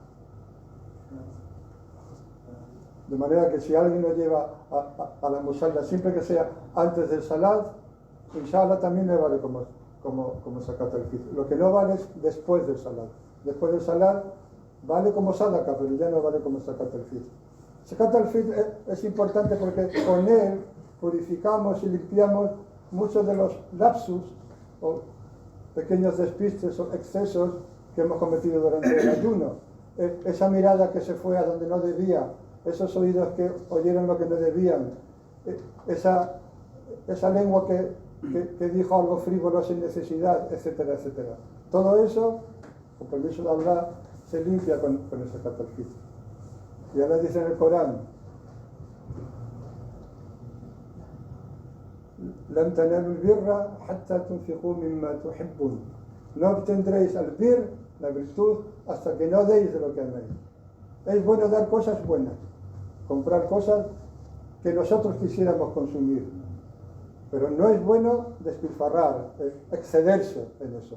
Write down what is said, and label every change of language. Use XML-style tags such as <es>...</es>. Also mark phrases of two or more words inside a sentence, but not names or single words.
<es>De manera que si alguien lo lleva a la musalla, siempre que sea antes del salat,</es> <ar>إن شاء الله</ar> <es>también le vale como</es> <ar>زكاة الفطر.</ar> <es>Lo que no vale es después del salat. Después del salat vale como sadaqa, pero ya no vale como</es> <ar>زكاة الفطر. زكاة الفطر</ar> <es>es importante porque con él purificamos y limpiamos muchos de los lapsus o pequeños despistes o excesos que hemos cometido durante el ayuno. Esa mirada que se fue a donde no debía, esos oídos que oyeron lo que no debían, esa lengua que dijo algo frívolo sin necesidad, etcétera, etcétera. Todo eso, con permiso de Allah, se limpia con el</es> <ar>زكاة الفطر.</ar> <es>Y ahora dice en el Corán:</es> <ar>"لن تنالوا البر حتى تنفقوا مما تحبون".</ar> <es>No obtendréis el bir, la virtud, hasta que no deis de lo que améis. Es bueno dar cosas buenas, comprar cosas que nosotros quisiéramos consumir, pero no es bueno despilfarrar, excederse en eso.</es>